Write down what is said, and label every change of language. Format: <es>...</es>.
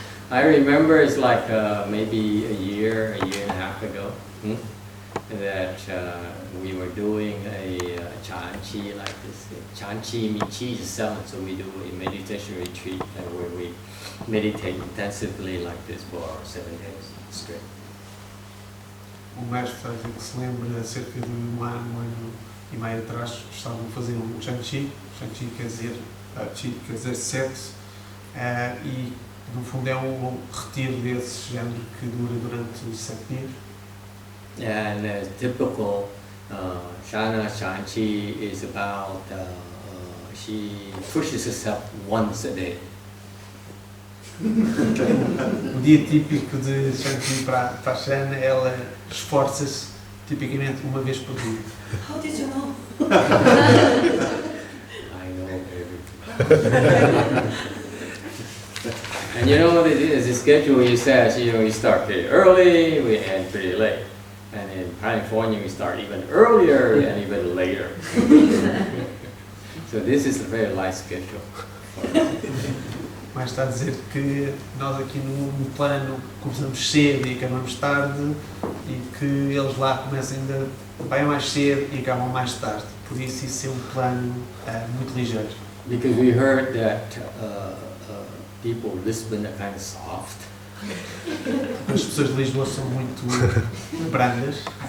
<en>I remember it's like maybe a year and a half ago that we were doing a Chan Chi like this. Chan Chi means Chi is 7, so we do a meditation retreat where we meditate intensively like this for 7 days straight.</en> <pt>O mestre faz que se lembra, cerca de um ano e meio atrás, estavam a fazer um Chan Chi. Chan Chi quer dizer 7, e no fundo é um retiro desse género que dura durante 7 dias.</pt> <en>And typical Shana Chan Chi is about, she pushes herself once a day.</en> <pt>O dia típico de Chan Chi para a Shana, ela esforça-se tipicamente uma vez por dia.</pt> <en>How did you know? I know everything. And you know, the schedule you said, we start pretty early, we end pretty late. And in California, we start even earlier and even later. So this is a very light schedule.</en> <pt>Mas está a dizer que nós aqui no plano começamos cedo e acabamos tarde, e que eles lá começam ainda bem mais cedo e acabam mais tarde. Por isso é um plano muito ligeiro.</pt> <en>Because we heard that people in Lisbon are kind of soft.</en> <pt>As pessoas de Lisboa são muito brandas.</pt>